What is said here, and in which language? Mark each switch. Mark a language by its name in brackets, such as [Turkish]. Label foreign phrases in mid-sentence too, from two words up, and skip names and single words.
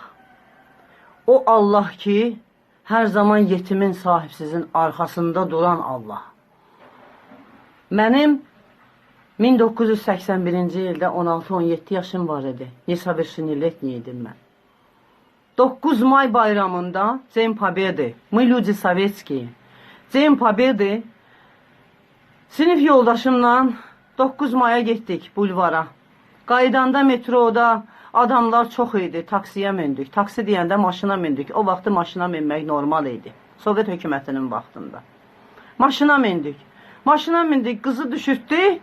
[Azerbaijani] O Allah ki, hər zaman yetimin, sahibsizin arxasında duran Allah. Mənim 1981-ci ildə 16-17 yaşım var idi. [Russian] Несовершеннолетний [Azerbaijani] idim mən. 9 may bayramında [Russian] День Победы, мы люди советские. День Победы [Azerbaijani] sinif yoldaşımla 9 maya getdik bulvara. Qaydanda metroda adamlar çox idi. Taksiyə mindik. Taksi deyəndə maşına mindik. O vaxtı maşına minmək normal idi. Sovet hökumətinin vaxtında. Maşına mindik. Maşına mindik. Qızı düşürtdü.